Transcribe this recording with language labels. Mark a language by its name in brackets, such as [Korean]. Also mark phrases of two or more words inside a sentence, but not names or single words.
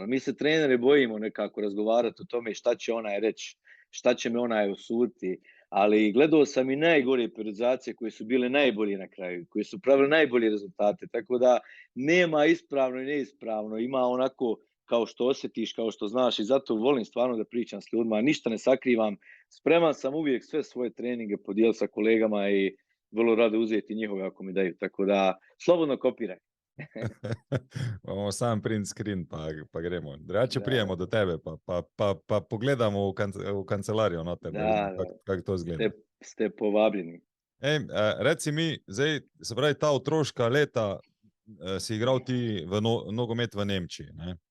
[Bosnian] Mi se treneri bojimo nekako razgovarati o tome šta će onaj reći, šta će me onaj osuditi, ali gledao sam i najgore periodizacije koje su bile najbolje na kraju, koje su pravile najbolje rezultate, tako da nema ispravno i neispravno, ima onako kao što osjetiš, kao što znaš i zato volim stvarno da pričam s ljudima, ništa ne sakrivam, spreman sam uvijek sve svoje treninge podijeliti sa kolegama i vrlo rado uzeti njihove ako mi daju, tako da slobodno kopiraj. [Slovenian] Imamo sam [English] print screen, [Slovenian] pa gremo. Drugače Da, prijemo do tebe, pa pogledamo v kancelarijo noter, da vidimo, da, kako to izgleda. ste povabljeni. Ej, reci mi, zdaj, se pravi, ta otroška leta si igral ti v nogomet v Nemčiji, ne?